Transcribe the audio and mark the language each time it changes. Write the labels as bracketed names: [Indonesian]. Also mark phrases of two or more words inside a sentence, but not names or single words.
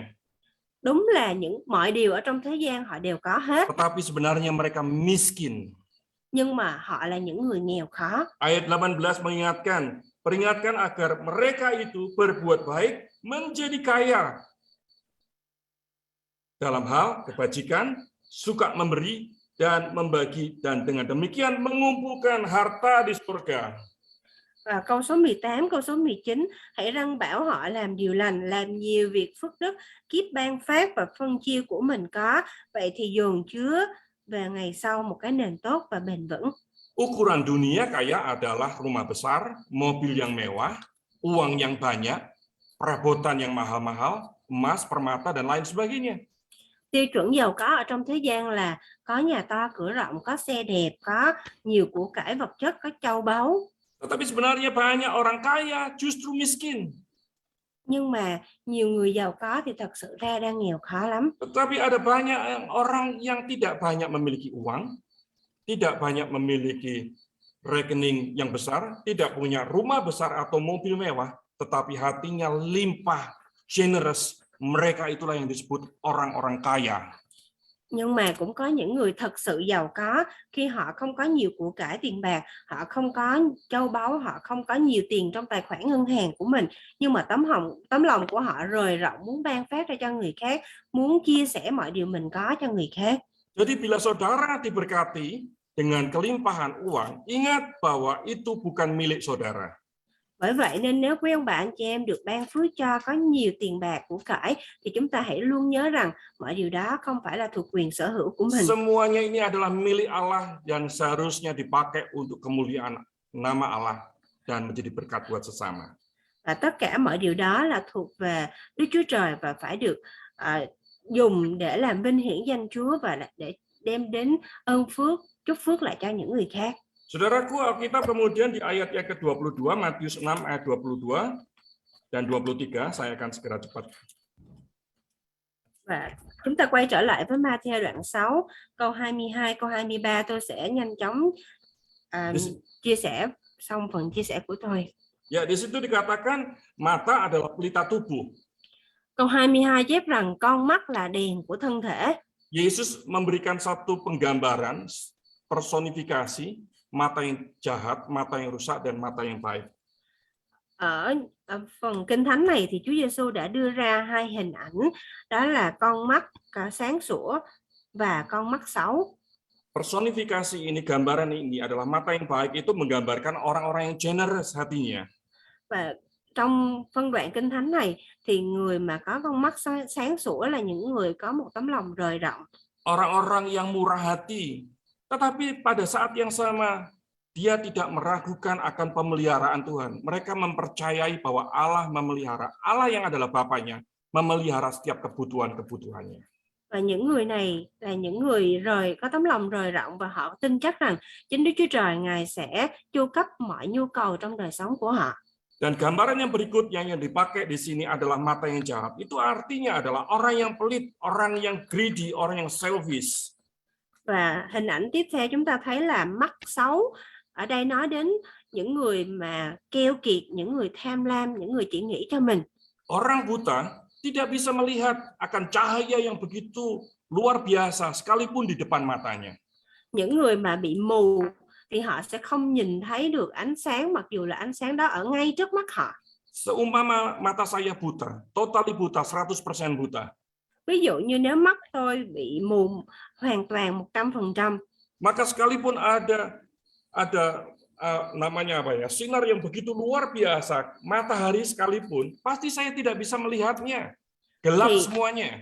[Vietnamese] Đúng là mọi điều ở trong thế gian họ đều có hết. [Indonesian] Tetapi sebenarnya mereka miskin. [Vietnamese] Nhưng mà họ là những người nghèo khó. [Indonesian] Ayat 18 mengingatkan, peringatkan agar mereka itu berbuat baik, menjadi kaya dalam hal kebajikan, suka memberi dan membagi, dan dengan demikian mengumpulkan harta di surga. [Vietnamese] Và câu số 18, câu số 19, hãy răn bảo họ làm điều lành, làm nhiều việc phước đức, kiếp ban phát và phân chia của mình có. Vậy thì dồn chứa về ngày sau một cái nền tốt và bền vững. [Indonesian] Ukuran dunia kaya adalah rumah besar, mobil yang mewah, uang yang banyak, perabotan yang mahal-mahal, emas, permata, dan lain sebagainya. [Vietnamese] Tiêu chuẩn giàu có ở trong thế gian là có nhà to, cửa rộng, có xe đẹp, có nhiều của cải vật chất, có châu báu. [Indonesian] Tetapi sebenarnya banyak orang kaya justru miskin. [Vietnamese] Nhưng mà nhiều người giàu có thì thật sự ra đang nghèo khó lắm. [Indonesian] Tetapi ada banyak orang yang tidak banyak memiliki uang, tidak banyak memiliki rekening yang besar, tidak punya rumah besar atau mobil mewah, tetapi hatinya limpah, generous. Mereka itulah yang disebut orang-orang kaya. [Vietnamese] Nhưng mà cũng có những người thật sự giàu có khi họ không có nhiều của cải tiền bạc, họ không có châu báu, họ không có nhiều tiền trong tài khoản ngân hàng của mình, nhưng mà tấm lòng của họ rời rộng, muốn ban phát ra cho người khác, muốn chia sẻ mọi điều mình có cho người khác. [Indonesian] Jadi bila saudara diberkati dengan kelimpahan uang, ingat bahwa itu bukan milik saudara. [Vietnamese] Bởi vậy nên nếu quý ông bà anh chị em được ban phước cho có nhiều tiền bạc của cải thì chúng ta hãy luôn nhớ rằng mọi điều đó không phải là thuộc quyền sở hữu của mình. [Indonesian] Semuanya ini adalah milik Allah yang seharusnya dipakai untuk kemuliaan nama Allah dan menjadi berkat buat sesama. [Vietnamese] Và tất cả mọi điều đó là thuộc về Đức Chúa Trời và phải được dùng để làm vinh hiển danh Chúa và để đem đến ơn phước, chúc phước lại cho những người khác. [Indonesian] Saudaraku, Alkitab kemudian di ayat yang ke-22, Matius 6 ayat 22 dan 23, saya akan segera cepat. [Vietnamese] Và chúng ta quay trở lại với Ma-thi-ơ đoạn 6, câu 22, câu 23, tôi sẽ nhanh chóng chia sẻ xong phần chia sẻ của tôi. [Indonesian] Ya, di situ dikatakan mata adalah pelita tubuh. [Vietnamese] Câu 22 chép rằng con mắt là đèn của thân thể. [Indonesian] Yesus memberikan satu penggambaran, personifikasi, mata yang jahat, mata yang rusak, dan mata yang baik. [Vietnamese] Ở phần Kinh Thánh này thì Chúa Giêsu đã đưa ra hai hình ảnh, đó là con mắt sáng sủa và con mắt xấu. [Indonesian] Personifikasi ini, gambaran ini adalah mata yang baik itu menggambarkan orang-orang yang generous hatinya. [Vietnamese] Và trong phân đoạn Kinh Thánh này thì người mà có con mắt sáng sủa là những người có một tấm lòng rời rộng. [Indonesian] Orang-orang yang murah hati. Tetapi pada saat yang sama dia tidak meragukan akan pemeliharaan Tuhan. Mereka mempercayai bahwa Allah memelihara. Allah yang adalah Bapaknya memelihara setiap kebutuhan-kebutuhannya. [Vietnamese] Và những người này là những người có tấm lòng rời rộng và họ tin chắc rằng chính Đức Chúa Trời Ngài sẽ chu cấp mọi nhu cầu trong đời sống của họ. [Indonesian] Dan gambaran yang berikutnya yang dipakai di sini adalah mata yang jahat. Itu artinya adalah orang yang pelit, orang yang greedy, orang yang selfish. [Vietnamese] Và hình ảnh tiếp theo chúng ta thấy là mắt xấu. Ở đây nói đến những người mà keo kiệt, những người tham lam, những người chỉ nghĩ cho mình. [Indonesian] Orang buta tidak bisa melihat akan cahaya yang begitu luar biasa sekalipun di depan matanya. [Vietnamese] Những người mà bị mù thì họ sẽ không nhìn thấy được ánh sáng mặc dù là ánh sáng đó ở ngay trước mắt họ. [Indonesian] Seumpama mata saya buta, totally buta, 100% buta. [Vietnamese] Ví dụ như nếu mắt tôi bị mù hoàn toàn 100%. [Indonesian] Maka sekalipun ada namanya apa ya, sinar yang begitu luar biasa, matahari sekalipun, pasti saya tidak bisa melihatnya. Gelap semuanya.